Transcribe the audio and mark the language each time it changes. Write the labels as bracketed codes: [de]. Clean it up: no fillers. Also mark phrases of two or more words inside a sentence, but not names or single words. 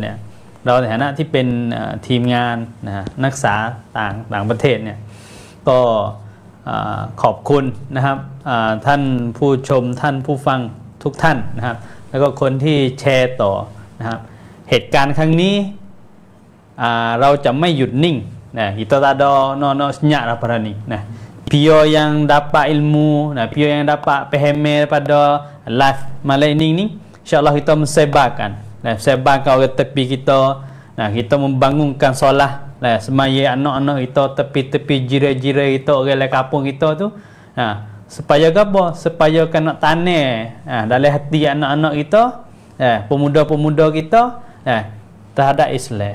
[th] เนี่ยเราในฐานะที่เป็นทีมงานนะนักศึกษาต่างประเทศเนี่ยก็ขอบคุณนะครับท่านผู้ชมท่านผู้ฟัง ทุกท่านนะครับแล้วก็คนที่แชร์ต่อนะครับเหตุการณ์ครั้งนี้เราจะไม่หยุด [ms] นิ่ง nah kita tak ada no senyap daripada ni nah pio yang dapat ilmu nah pio yang dapat paham daripada live malam ini ni insyaallah kita mensebarkan nah sebarkan orang tepi kita nah kita membangunkan solat nah semaya anak-anak kita tepi-tepi jiran-jiran kita orang lain kampung kita tu nah supaya apa supaya kena tanam dalam hati anak-anak kita pemuda-pemuda kita terhadap Islam.